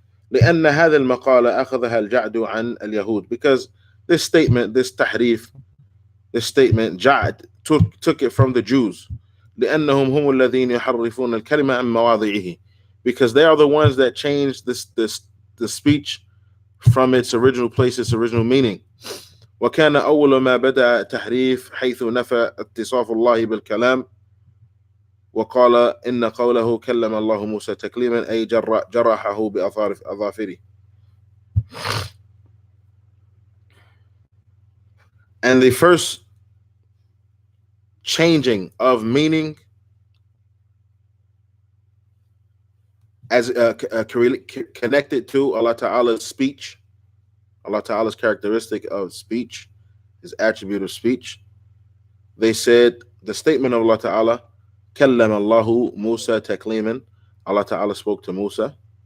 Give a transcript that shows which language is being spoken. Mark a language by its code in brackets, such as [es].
[ar] لأن هذا المقالة أخذها الجعد عن اليهود, [en] because this statement, this tahrif, this statement, Ja'd took it from the Jews. [ar] لأنهم هم الذين يحرفون الكلمة عن مواضعه, [en] because they are the ones that changed the speech from its original place, its original meaning. [ar] وكان أول ما بدأ تحريف حيث نفى اتصاف الله بالكلام وقال إن قوله كلم الله موسى تكليما أي جرحه بأظافره. [en] And the first changing of meaning as connected to Allah Ta'ala's speech, Allah Ta'ala's characteristic of speech, his attribute of speech, they said the statement of Allah Ta'ala, [ar] كلم الله موسى تكليما, [en] Allah Ta'ala spoke to Musa.